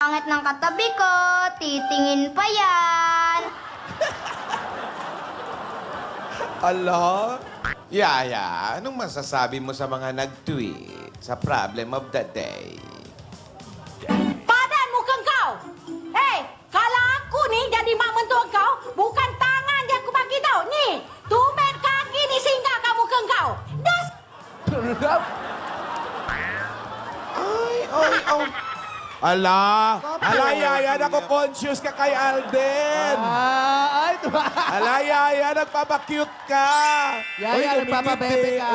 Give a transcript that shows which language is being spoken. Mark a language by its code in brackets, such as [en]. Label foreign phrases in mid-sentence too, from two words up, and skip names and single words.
[tl] Pangit ng katabi ko, titingin pa yan. Ala? Yaya, anong masasabi mo sa mga nag-tweet sa [en] problem of the day? [ms] Padan muka kau. Kalau aku ni jadi mak mentua kau, bukan tangan dia aku bagi tau. Ni, tumit kaki ni singgah kat muka kau. Das. Ay. [tl] Ala, Yaya, nako-conscious ka kay Alden. Ala, Yaya, nagpapakute ka. Yaya, nagpapabebe ka.